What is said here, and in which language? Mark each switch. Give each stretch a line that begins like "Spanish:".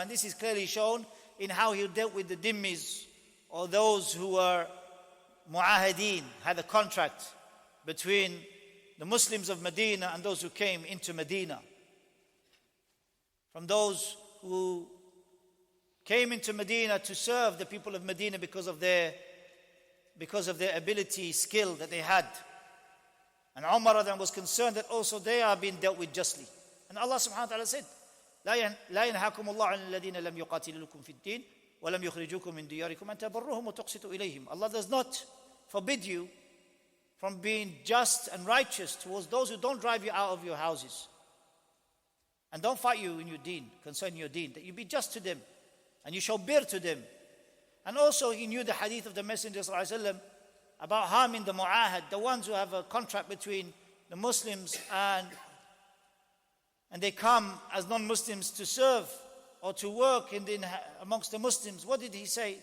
English: And this is clearly shown in how he dealt with the dhimmis, or those who were mu'ahadeen, had a contract between the Muslims of Medina and those who came into Medina. From those who came into Medina to serve the people of Medina because of their ability, skill that they had. And Umar was concerned that also they are being dealt with justly. And Allah subhanahu wa ta'ala said,
Arabic: لا ينهاكم الله عن الذين لم يقاتلوكم في الدين ولم يخرجوكم من دياركم أن تبروهم وتقسطوا إليهم.
English: Allah does not forbid you from being just and righteous towards those who don't drive you out of your houses and don't fight you in your deen, concerning your deen, that you be just to them and you shall bear to them. And also he knew the hadith of the Messenger ﷺ about harming the mu'ahad, the ones who have a contract between the Muslims and they come as non-Muslims to serve or to work amongst the Muslims. What did he say?